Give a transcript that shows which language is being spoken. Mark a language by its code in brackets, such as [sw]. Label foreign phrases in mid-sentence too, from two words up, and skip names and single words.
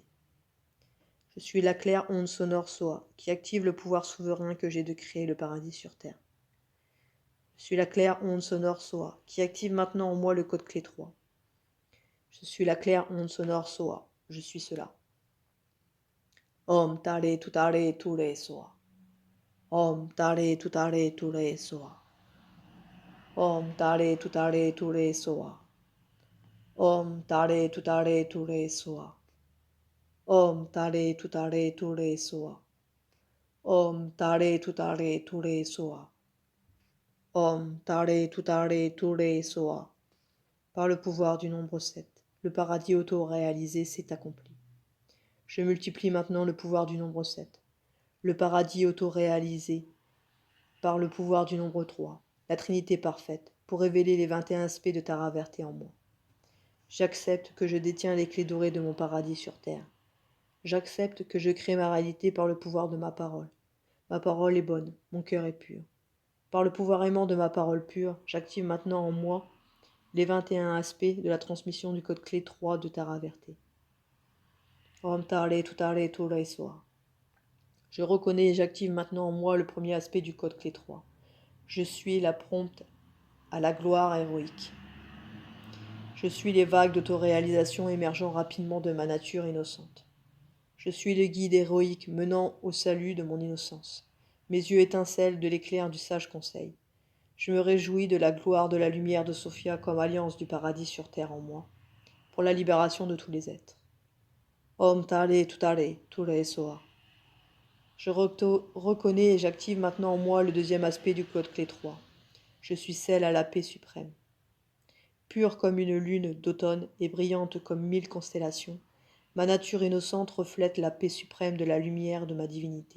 [fr] Je suis la claire onde sonore soa, qui active le pouvoir souverain que j'ai de créer le paradis sur terre. Je suis la claire onde sonore soa, qui active maintenant en moi le code clé 3. Je suis la claire onde sonore soa, je suis cela. [sa] ॐ तारे तुत्तारे तुरे स्वाहा. ॐ तारे तुत्तारे तुरे स्वाहा. ॐ तारे तुत्तारे तुरे स्वाहा. ॐ तारे तुत्तारे तुरे स्वाहा. ॐ तारे तुत्तारे तुरे स्वाहा. ॐ तारे तुत्तारे तुरे स्वाहा. ॐ तारे तुत्तारे तुरे स्वाहा. [fr] Par le pouvoir du nombre 7, le paradis auto-réalisé s'est accompli. Je multiplie maintenant le pouvoir du nombre 7. Le paradis auto-réalisé par le pouvoir du nombre 3, la Trinité parfaite, pour révéler les 21 aspects de Tara Verté en moi. J'accepte que je détiens les clés dorées de mon paradis sur terre. J'accepte que je crée ma réalité par le pouvoir de ma parole. Ma parole est bonne, mon cœur est pur. Par le pouvoir aimant de ma parole pure, j'active maintenant en moi les 21 aspects de la transmission du code clé 3 de Tara Verté. [sa] ॐ तारे तुत्तारे तुरे स्वाहा. [fr] Je reconnais et j'active maintenant en moi le premier aspect du code clé 3. Je suis la prompte à la gloire héroïque. Je suis les vagues d'autoréalisation émergeant rapidement de ma nature innocente. Je suis le guide héroïque menant au salut de mon innocence. Mes yeux étincellent de l'éclair du sage conseil. Je me réjouis de la gloire de la lumière de Sophia comme alliance du paradis sur terre en moi, pour la libération de tous les êtres. [sa] ॐ तारे तुत्तारे तुरे स्वाहा. [fr] Je reconnais et j'active maintenant en moi le deuxième aspect du code clé 3. Je suis celle à la paix suprême. Pure comme une lune d'automne et brillante comme 1000 constellations, ma nature innocente reflète la paix suprême de la lumière de ma divinité.